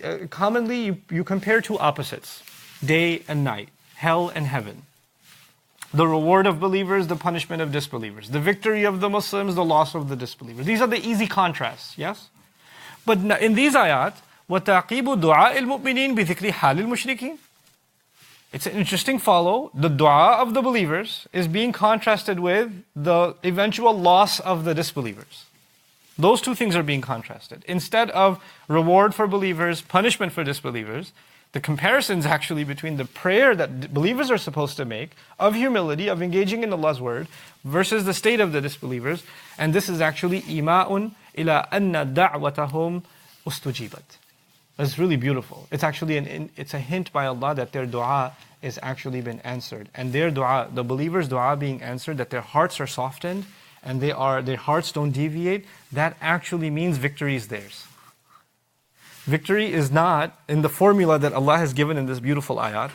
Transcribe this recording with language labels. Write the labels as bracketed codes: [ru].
[en] Commonly you compare two opposites, day and night, hell and heaven. The reward of believers, the punishment of disbelievers. The victory of the Muslims, the loss of the disbelievers. These are the easy contrasts, yes? But in these ayat, [ar] وَتَعْقِيبُ دُعَاءِ الْمُؤْمِنِينَ بِذِكْرِ حَالِ الْمُشْرِكِينَ. [en] It's an interesting follow. The dua of the believers is being contrasted with the eventual loss of the disbelievers. Those two things are being contrasted. Instead of reward for believers, punishment for disbelievers, the comparison is actually between the prayer that believers are supposed to make of humility, of engaging in Allah's word, versus the state of the disbelievers. And this is actually [ar] إِمَاءٌ إِلَىٰ أَنَّ دَعْوَتَهُمْ أُسْتُجِيبَتْ. [en] It's really beautiful. It's actually it's a hint by Allah that their dua is actually been answered. And their dua, the believers' dua being answered, that their hearts are softened and their hearts don't deviate, that actually means victory is theirs. Victory is not in the formula that Allah has given in this beautiful ayat.